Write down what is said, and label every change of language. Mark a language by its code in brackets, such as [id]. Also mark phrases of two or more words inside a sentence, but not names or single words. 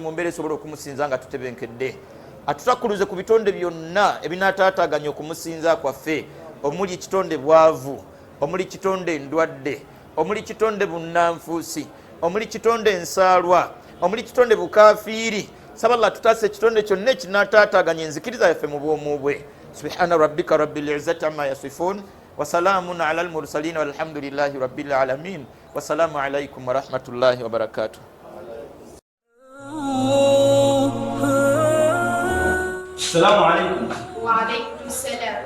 [lg] mu mbeera esobola okumusinza nga tutebenkedde atutakkuluze ku bitonde byonna ebinaataataganya okumusinza kwaffe omuli kitonde bwavu omuli kitonde ndwadde omuli kitonde bunnanfuusi omuli kitonde ensaalwa omuli kitonde bukafiiri saba Allah tutaase ekitonde kyonna ekinaataataganya enzikiriza yaffe mu bwomu bwe [ar] سبحان ربك رب العزة عما يصفون وسلام على المرسلين والحمد لله رب العالمين والسلام عليكم ورحمة الله وبركاته. السلام عليكم. وعليكم السلام.